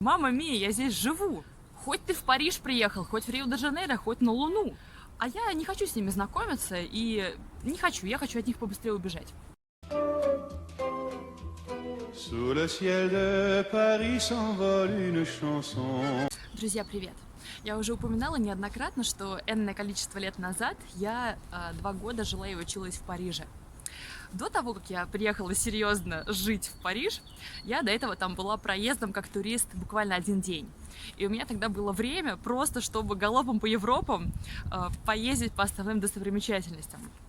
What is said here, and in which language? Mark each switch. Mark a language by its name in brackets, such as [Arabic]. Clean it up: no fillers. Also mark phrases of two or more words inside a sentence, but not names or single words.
[Italian] Mamma mia, [Russian] я здесь живу. Хоть ты в Париж приехал, хоть в Рио-де-Жанейро, хоть на Луну. А я не хочу с ними знакомиться и не хочу, я хочу от них побыстрее убежать. [French] Sous le ciel de Paris s'envole une chanson. [Russian] Друзья, привет! Я уже упоминала неоднократно, что энное количество лет назад я 2 года жила и училась в Париже. До того, как я приехала серьезно жить в Париж, я до этого там была проездом как турист буквально 1 день. И у меня тогда было время просто, чтобы галопом по Европам поездить по основным достопримечательностям.